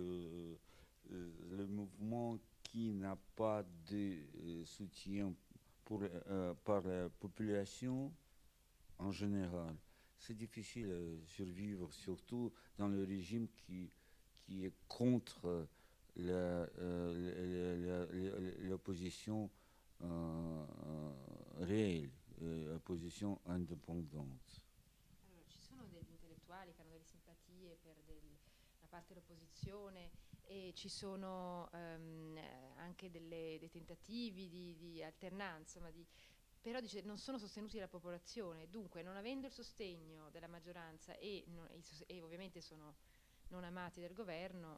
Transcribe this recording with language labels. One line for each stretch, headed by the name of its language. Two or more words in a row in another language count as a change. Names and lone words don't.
French: le mouvement qui n'a pas de soutien par la population en général, c'est difficile de survivre, surtout dans le régime qui est contre l'opposition réelle, l'opposition indépendante.
Italian: allora, ci sono degli intellettuali che hanno delle simpatie per una parte dell'opposizione e ci sono anche dei tentativi di alternanza, però dice, non sono sostenuti dalla popolazione, dunque non avendo il sostegno della maggioranza e ovviamente sono non amati del governo.